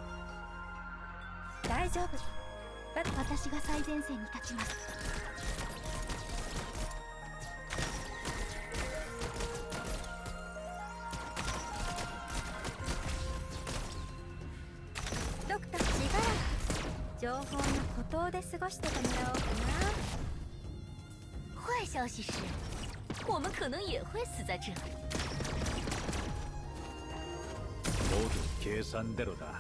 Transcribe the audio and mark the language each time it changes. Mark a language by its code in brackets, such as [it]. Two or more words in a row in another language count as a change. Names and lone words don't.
[ja] 大丈夫。私が最前線に立ちます。ドクター、しばらく情報の孤島で過ごしててもらおうかな。 [zh] 坏消息是，我们可能也会死在这里。 [ko] 모두 계산대로다.